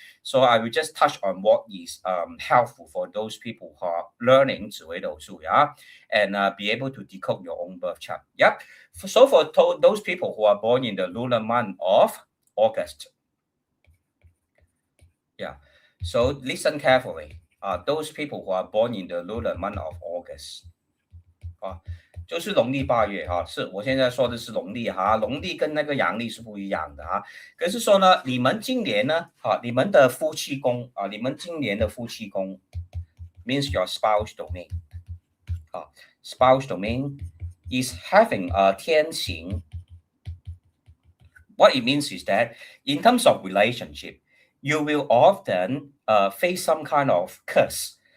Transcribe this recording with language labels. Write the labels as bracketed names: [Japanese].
[English] So I will just touch on what is helpful for those people who are learning 紫微斗数, yeah, and be able to decode your own birth chart. Yep. So for those people who are born in the lunar month of August, yeah. So listen carefully. Those people who are born in the lunar month of August, [Chinese] 就是农历8月是我现在说的是农历农历跟那个阳历是不一样的可是说呢，你们今年呢你们的夫妻宫你们今年的夫妻宫 [English] means your spouse domain spouse domain is having a [Chinese] 天行. [English] What it means is that in terms of relationship, you will often face some kind of curse.